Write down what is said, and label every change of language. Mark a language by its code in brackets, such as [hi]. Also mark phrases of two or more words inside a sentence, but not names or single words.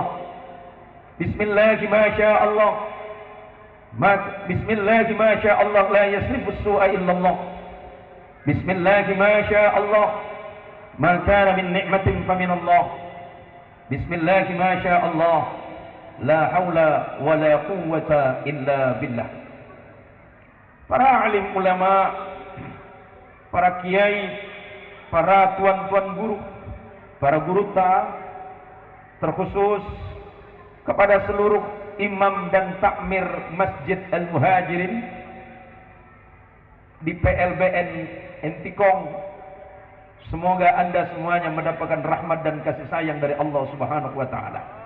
[ar] بسم الله ما شاء الله بسم الله ما شاء الله لا يصرف السوء إلا الله. بسم الله ما شاء الله ما كان من نعمة فمن الله. بسم الله ما شاء الله لا حول ولا قوة إلا بالله. [id] Para alim ulama, para kiai, para tuan-tuan guru, para guru ta, terkhusus kepada seluruh imam dan takmir Masjid Al-Muhajirin di PLBN Entikong. Semoga Anda semuanya mendapatkan rahmat dan kasih sayang dari Allah [ar] سبحانه وتعالى.